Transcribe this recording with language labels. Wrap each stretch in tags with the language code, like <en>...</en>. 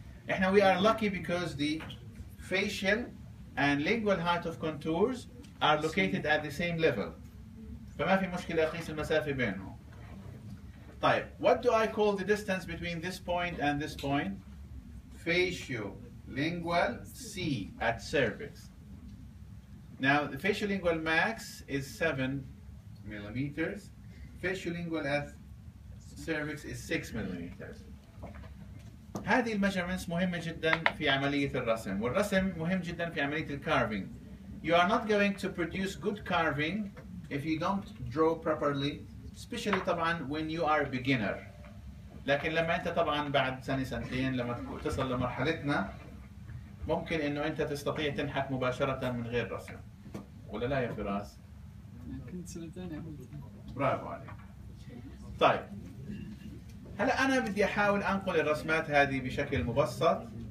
<en>احنا we are lucky because the facial and lingual height of contours are located at the same level.</en> <ar>فما في مشكلة أقيس المسافة بينهم.</ar> <en>طيب, what do I call the distance between this point and this point? Facial-lingual C at cervix. Now, the facial-lingual max is 7 millimeters. Facial-lingual at cervix is 6 millimeters.</en> <ar>هذه الميجرمنتس مهمة جدا في عملية الرسم، والرسم مهم جدا في عملية الكارفينج.</ar> <en>You are not going to produce good carving if you don't draw properly, especially طبعا when you are a beginner.</en> <ar>لكن لما أنت طبعا بعد سنة سنتين لما تصل لمرحلتنا ممكن إنه أنت تستطيع تنحت مباشرة من غير رسم. ولا لا يا فراس؟ كنت سنتين عملت. برافو عليك. طيب. هلا أنا بدي أحاول أنقل الرسمات هذه بشكل مبسط.</ar>